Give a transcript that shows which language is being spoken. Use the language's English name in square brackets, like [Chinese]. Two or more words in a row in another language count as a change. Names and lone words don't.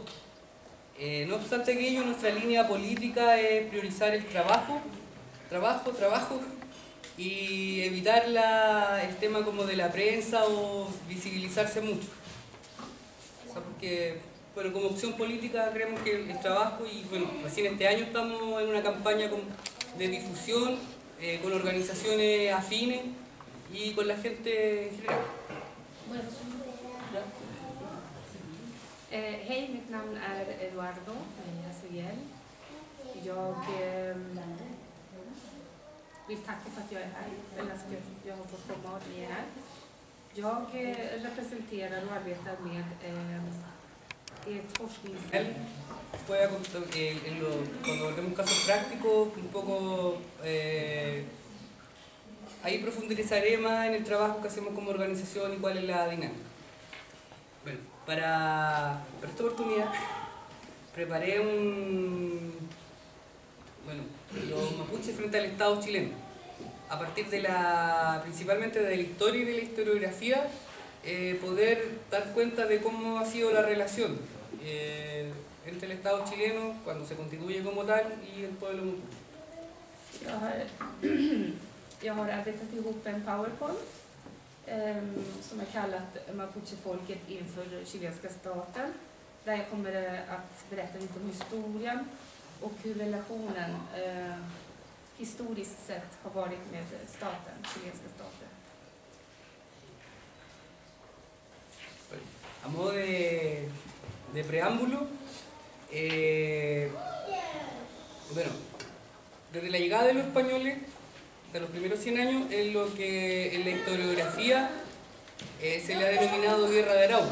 [Spanish] No obstante aquello, nuestra línea política es priorizar el trabajo y evitar el tema como de la prensa o visibilizarse mucho. O sea, porque, bueno, como opción política creemos que el trabajo, y bueno, recién este año estamos en una campaña de difusión con organizaciones afines y con la gente en general. Bueno. [Swedish] Hej, mitt namn är Eduardo Meya Seguer. Jag vill tacka för att jag är här, eller att jag har fått komma och ni är här. Jag representerar och arbetar med ett forskningscentrum. [Spanish] Cuando volvemos casos prácticos, un poco ahí profundizaré más en el trabajo que hacemos como organización y cuál es la dinámica. Bueno, para esta oportunidad preparé los mapuches frente al Estado chileno, a partir principalmente de la historia y de la historiografía poder dar cuenta de cómo ha sido la relación entre el Estado chileno, cuando se constituye como tal, y el pueblo mapuche. [Swedish] Jag har arbetat ihop en PowerPoint som är kallat Mapuche-folket inför chilenska staten. Där jag kommer att berätta lite om historien och hur relationen historiskt sett har varit med staten, chilenska staten. [Spanish] A modo de preámbulo, bueno, desde la llegada de los españoles, de los primeros 100 años, es lo que en la historiografía se le ha denominado Guerra de Arauco.